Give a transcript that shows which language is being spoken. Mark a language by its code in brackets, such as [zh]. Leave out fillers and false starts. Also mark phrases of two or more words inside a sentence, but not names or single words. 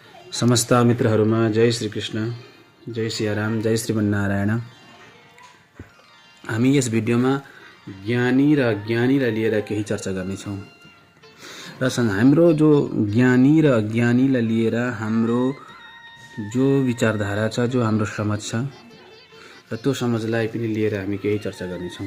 [ne] समस्त मित्रहरूमा जय श्री कृष्ण, जय सियाराम, जय श्रीमन्नारायण। हामी यस भिडियोमा ज्ञानी र अज्ञानीलाई लिएर केही चर्चा गर्नेछौँ र हाम्रो जो ज्ञानी र अज्ञानीलाई लिएर हाम्रो जो विचारधारा छ, जो हाम्रो समझ छ र त्यो समझलाई पनि लिएर हामी केही चर्चा गर्नेछौँ।